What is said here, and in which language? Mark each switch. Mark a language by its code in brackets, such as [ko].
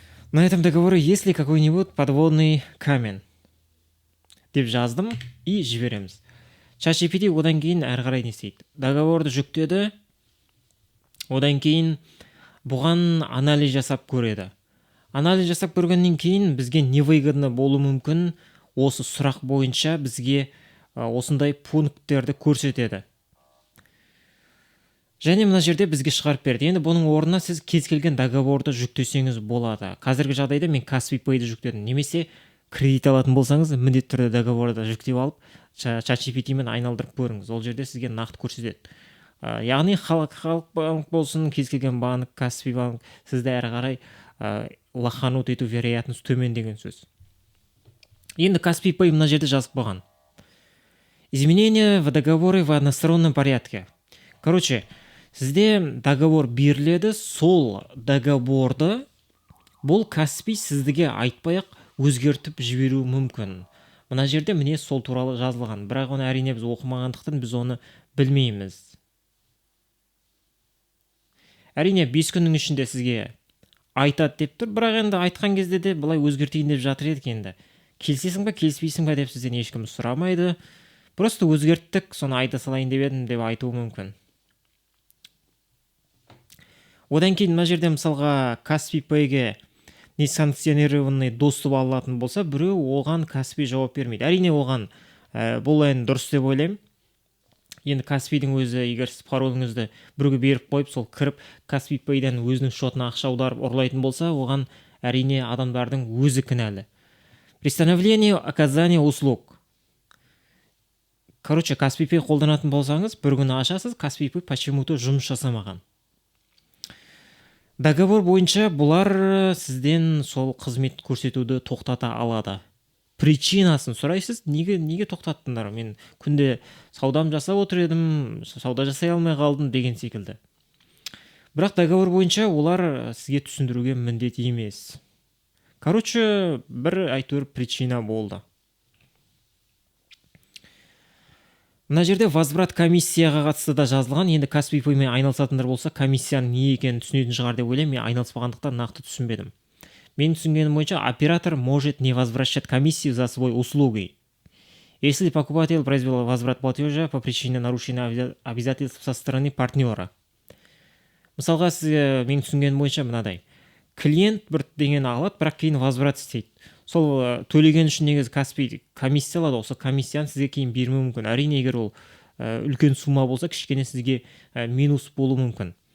[ru] На этом договоре есть ли какой-нибудь подводный камень? [kk] Деп жаздым и жібереміз. ChatGPT одан кейін әрі қарай не істейді? Договорды жүктеді. Одан кейін бұған анализ жасап көреді. Анализ жасап көргеннен кейін бізге невыгодно болуы мүмкін, осы сұрақ бойынша бізге осындай пункттерді көрсетеді. Және мына жерде бізге шығарып берді. Енді бұның орнына сіз кез келген договорды жүктесеңіз болады. Қазіргі жағдайда мен Kaspi Pay'ді жүктедім. Немесе кредит алатын болсаңыз, міндетті түрде договорды жүктеп алып, ChatGPT-мен айналдырып көріңіз. Ол жерде сізге нақты көрсетеді. Яғни халық банк болсын, кез келген банк, Kaspi банк сізді әрі қарай лоханут ету вероятность төмен деген сөз. Енді Kaspi Pay мына жерде жазып қойған. [ru] Изменения в договоре в одностороннем порядке. [kk] Короче, сізде договор беріледі, сол договорды бұл Kaspi сіздіге айтпай-ақ өзгертіп жіберуі мүмкін. Мына жерде міне сол туралы жазылған, бірақ оны әрине біз оқымағандықтан біз оны білмейміз. Әрине 5 күннің ішінде сізге айтады деп тұр, бірақ енді айтқан кезде де бұлай өзгертейін деп жатыр едік енді. Келсесің ба, келіспейсің ба деп сізден ешкім сұрамайды. Просто өзгерттік, соны айта салайын деп едім деп айтуы мүмкін. Одан кейін мына жерде мысалға Kaspi Pay'ге несанкционированный доступ алатын болса, біреу оған Kaspi жауап бермейді. Әрине оған бұл енді дұрыс деп ойлаймын. Енді Kaspi-дің өзі, егер сіз пароліңізді біреуге беріп қойып, сол кіріп Kaspi Pay'дан өзінің шотына ақша аударып ұрлайтын болса, оған әрине адамдардың өзі кінәлі. [ru] Пристановление оказания услуг. [kk] Короче, Kaspi Pay қолданатын болсаңыз, бір күні ашасыз, Kaspi Pay почему-то жұмыс жасамаған. Договор бойынша бұлар сізден сол қызмет көрсетуді тоқтата алады. Причинасын сұрайсыз, неге тоқтаттыңдар? Мен күнде саудам жасап отыр едім, сауда жасай алмай қалдым деген секілді. Бірақ договор бойынша олар сізге түсіндіруге міндет емес. Короче, бір әйтеуір причина болды. Мына жерде возврат комиссияға қатысты да жазылған. Енді Kaspi Pay'мен айналысатындар болса, комиссияның не екенін түсінетін шығар деп ойлаймын. Мен айналыспағандықтан нақты түсінбедім. Мен түсінгенім бойынша [ru] оператор может не возвращать комиссию за свои услуги. Если покупатель произвел возврат платежа по причине нарушения обязательств со стороны партнера. [kk] Мысалға сізге мен түсінгенім бойынша мынадай. Клиент бір деген алады, бірақ кейін возврат істейді. Сол төлеген үшін негізі Kaspi комиссия алады, осы комиссияны сізге кейін бермеуі мүмкін. Әрине, егер ол үлкен сума болса, кішкене сізге минус болуы мүмкін.